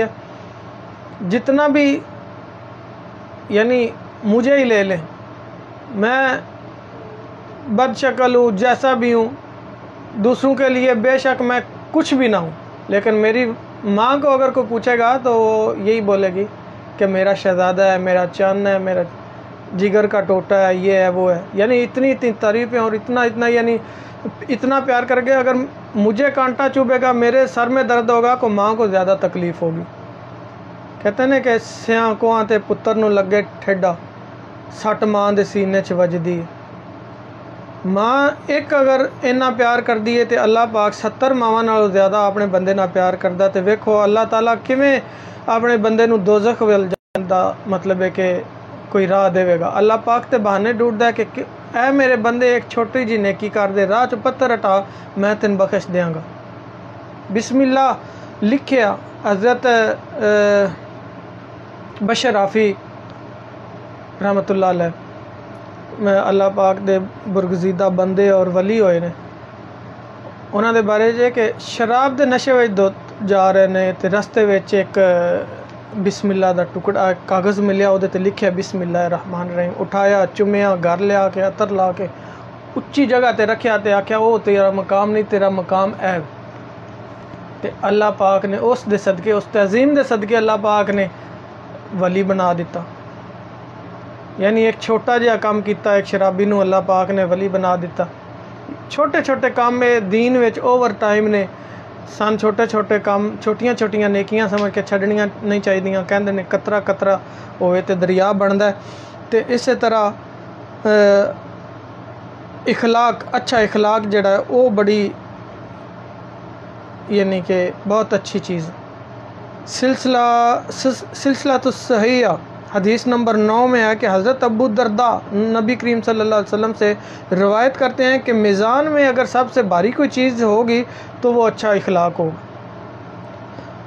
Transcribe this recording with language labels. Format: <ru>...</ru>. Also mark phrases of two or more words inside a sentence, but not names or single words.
<ur>جتنا بھی یعنی مجھے ہی لے لیں، میں بد شکل ہوں، جیسا بھی ہوں، دوسروں کے لیے بے شک میں کچھ بھی نہ ہوں، لیکن میری ماں کو اگر کوئی پوچھے گا تو وہ یہی بولے گی کہ میرا شہزادہ ہے، میرا چاند ہے، میرا جگر کا ٹوٹا ہے، یہ ہے وہ ہے۔ یعنی اتنی تعریفیں اور اتنا یعنی اتنا پیار کر کے اگر مجھے کانٹا چبھے گا، میرے سر میں درد ہوگا تو ماں کو زیادہ تکلیف ہوگی۔</ur> <pa>کہتے ہیں کہ سیاں کوہاں تے پتر نو لگے ٹھیڈا، سٹ ماں دے سینے چ وجدی۔ ماں ایک اگر اتنا پیار کر دیے تے اللہ پاک 70 ماواں نالوں زیادہ اپنے بندے نال پیار کردا، تے ویکھو اللہ تعالیٰ کیویں اپنے بندے نو دوزخ ول جان دا مطلب ہے کہ کوئی راہ دے گا۔ اللہ پاک تے بہانے ڈھونڈدا ہے کہ اے میرے بندے ایک چھوٹی جی نیکی کر دے، راہ چ پتھر ہٹا، میں تین بخش دیاں گا۔ بسم اللہ لکھیا حضرت بشر رافی رحمت اللہ علیہ، اللہ پاک دے برگزیدہ بندے اور ولی ہوئے نے، انہاں دے بارے جے کہ شراب دے نشے وچ جا رہے نے تے رستے وچ ایک بسم اللہ دا ٹکڑا کاغذ ملیا، وہ تے لکھیا</pa> <ar>بسم اللہ الرحمن الرحیم،</ar> <pa>اٹھایا چومیا گھر لیا کے عطر لا کے اچھی جگہ تے رکھیا تے آکھیا او تیرا مقام نہیں، تیرا مقام ہے۔ تے اللہ پاک نے اس دے صدقے، اس تعظیم دے صدقے اللہ پاک نے ولی بنا دیتا۔ یعنی ایک چھوٹا جہا کام کیتا ایک شرابی نو اللہ پاک نے ولی بنا دیتا۔ چھوٹے چھوٹے کام میں دین وچ اوور ٹائم نے سان چھوٹے چھوٹے کام، چھوٹیاں چھوٹیاں نیکیاں سمجھ کے چھڈنیاں نہیں چاہیدیاں، کہندے نے قطرہ قطرہ ہوئے تے دریا بندا ہے۔</pa> <ur>تے اسی طرح اخلاق، اچھا اخلاق جڑا ہے وہ بڑی یعنی کہ بہت اچھی چیز۔ سلسلہ الصحیحہ حدیث نمبر 9 میں ہے کہ حضرت ابو الدرداء نبی کریم صلی اللہ علیہ وسلم سے روایت کرتے ہیں کہ میزان میں اگر سب سے بھاری کوئی چیز ہوگی تو وہ اچھا اخلاق ہوگا۔</ur>